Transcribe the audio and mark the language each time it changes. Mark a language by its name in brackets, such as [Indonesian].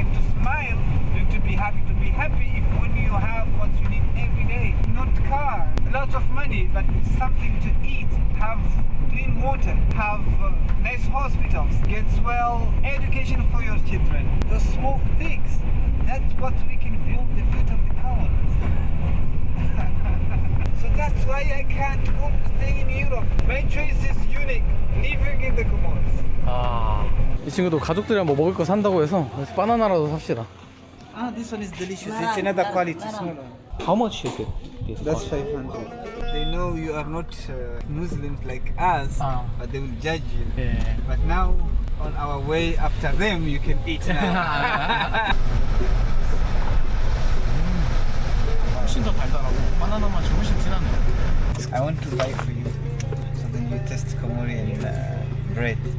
[English] And to smile, you need to be happy. To be happy if when you have what you need every day, not car, lots of money, but something to eat, have clean water, have nice hospitals, get well education for your children. Those small things, that's what we can build the future of the Comoros. So that's why I can't go stay in Europe. My choice is unique, living in the Comoros. [Korean] 이 친구도 가족들이랑 뭐 먹을 거 산다고 해서 그래서 바나나라도 삽시다. [English] Ah, this one is delicious. It's another quality, smaller. How much is it? That's 500. They know you are not Muslims like us, but they will judge you. Yeah. But now, on our way after them, you can eat now. [Korean] 훨씬 더 달달하고 바나나 맛이 훨씬 진하네. [English] I want to buy for you, so then you test Comorian bread.